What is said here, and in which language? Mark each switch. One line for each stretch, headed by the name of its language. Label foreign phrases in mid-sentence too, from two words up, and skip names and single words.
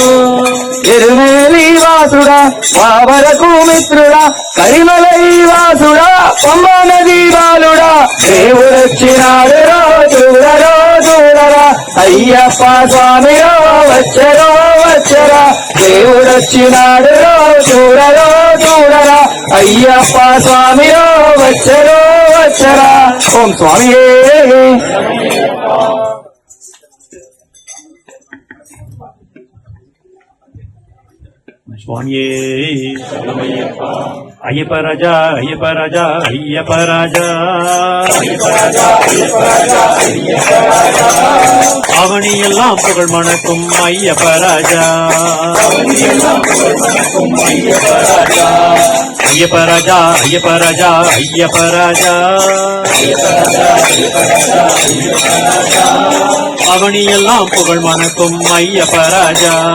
Telugu: ఎరుమేలి వాసుడా పావరకు మిత్రుడా కరిమలై వాసుడా పంబా నదీ బాలుడా దేవుడొచ్చినాడురో చూడరో చూడరా అయ్యప్ప స్వామిరో వచ్చరో వచ్చరా దేవుడొచ్చినాడురో చూడరో చూడరా అయ్యప్ప స్వామిరో వచ్చరో వచ్చరా ఓం స్వామియే స్వామియే అయ్యప్ప రాజా అయ్యప్ప రాజా అయ్యప్ప రాజా
Tamil: அவனி எல்லாம் புகழ் மணக்கும் ஐயப்ப ராஜா ஐயப்ப ராஜா ஐயப்ப ராஜா ஐயப்ப ராஜா அவனி எல்லாம் புகழ் மணக்கும் ஐயப்ப ராஜா